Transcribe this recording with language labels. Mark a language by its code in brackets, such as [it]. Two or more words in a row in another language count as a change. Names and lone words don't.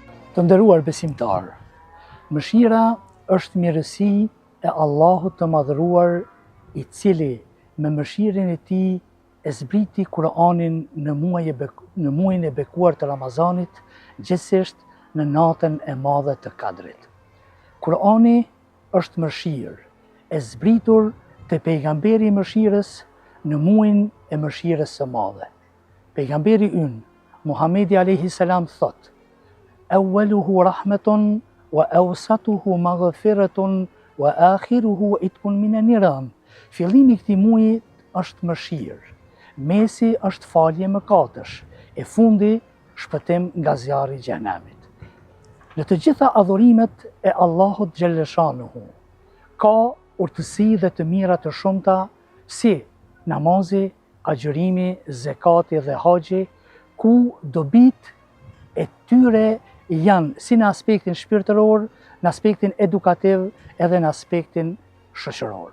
[sq] Të nderuar besimtar, mëshira është mirësi e Allahut të madhëruar, i cili me mëshirën e tij e zbriti Kur'anin në muajin e bekuar të Ramazanit, gjithsesi në natën e madhe të Kadrit. Kur'ani është mëshirë, e zbritur te pejgamberi i mëshirës në muajin e mëshirës së madhe. Pejgamberi ynë, Muhamedi [ar] عليه السلام [sq] thotë: [ar] "أوله رحمة وأوسطه مغفرة وآخره عتق من النار." [sq] Fillimi i këtij muaji është mëshirë, mesi është falje mëkatësh, e fundi shpëtim nga zjarri i xhenemit. Në të gjitha adhurimet e Allahut [ar] جل شأنه [sq] ka urtësi dhe të mira të shumta, si namazi, agjërimi, zekati dhe haxhi, ku dobit e tyre janë si në aspektin shpirtëror, në aspektin edukativ edhe në aspektin shoqëror.